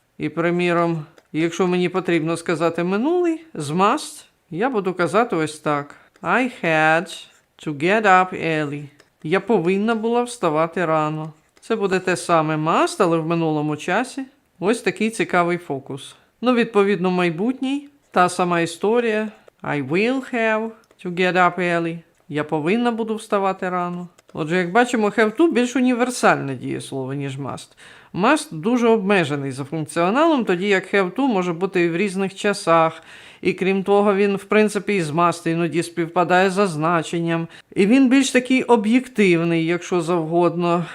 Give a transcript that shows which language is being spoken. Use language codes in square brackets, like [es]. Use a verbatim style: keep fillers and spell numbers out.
[uk] І, приміром, якщо мені потрібно сказати минулий, з must, я буду казати ось так. [en] I had to get up early. [uk] Я повинна була вставати rano. Це буде те саме must, але в минулому часі. Ось такий цікавий фокус. Ну, відповідно, майбутній. Та сама історія. [en] I will have to get up early. [uk] Я повинна буду вставати rano. Отже, як бачимо, have to більш універсальне дієслово, ніж must. Must дуже обмежений за функціоналом, тоді як have to може бути і в різних часах. І крім того, він, в принципі, із must іноді співпадає за значенням. І він більш такий об'єктивний, якщо завгодно.